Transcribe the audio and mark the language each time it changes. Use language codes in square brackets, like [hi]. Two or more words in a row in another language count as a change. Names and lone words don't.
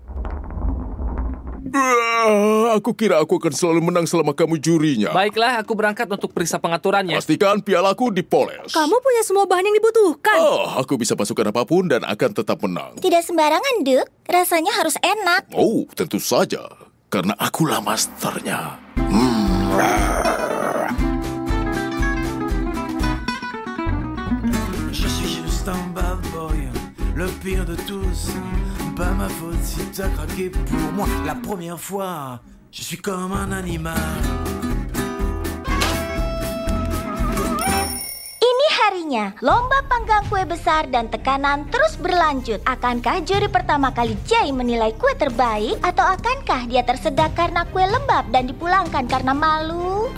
[id] Aku kira aku akan selalu menang selama kamu jurinya. Baiklah, aku berangkat untuk periksa pengaturannya. Pastikan pialaku dipoles. Kamu punya semua bahan yang dibutuhkan. Oh, aku bisa masukkan apapun dan akan tetap menang. Tidak sembarangan, Duk. Rasanya harus enak. Oh, tentu saja. Karena akulah masternya. [fr] Je suis juste un [en] bad boy, [fr] le pire de tous. Pas ma faute si t'as craqué pour moi la première fois. Je suis comme un animal. [id] Ini harinya, lomba panggang kue besar dan tekanan terus berlanjut. Akankah juri pertama kali Jay menilai kue terbaik? Atau akankah dia tersedak karena kue lembab dan dipulangkan karena malu?